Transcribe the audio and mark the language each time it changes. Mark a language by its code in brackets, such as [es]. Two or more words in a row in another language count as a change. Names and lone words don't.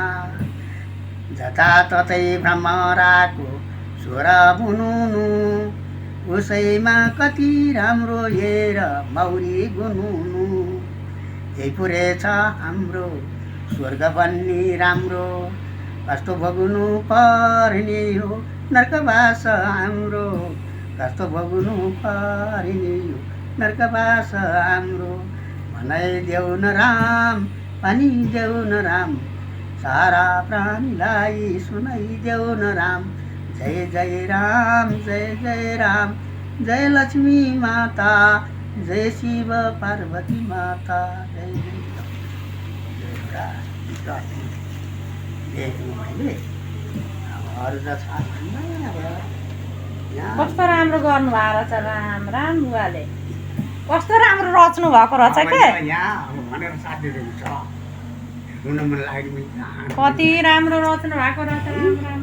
[ne] जताततै भ्रमराको स्वर बुनुनु, उसैमा कति राम्रो हेर मौरी गुनुनु। यही पुरेछ हाम्रो स्वर्ग बन्ने राम्रो, कस्तो भोग्नु पर्ने हो नर्कवास हाम्रो, कस्तो भोग्नु पर्ने हो नर्कवास हाम्रो। भनाइदेऊ न राम, भनिदेऊ न राम, सारा प्राणीलाई सुनाइदेऊ न राम। जय जय राम, जय जय राम, जय लक्ष्मी माता, जय शिव पार्वती माता। जय जय अरू त कस्तो राम्रो गर्नुभएको रहेछ राम राम बुवाले, कस्तो राम्रो रच्नु भएको रहेछ के। कति राम्रो रच्नु भएको रहेछ राम राम।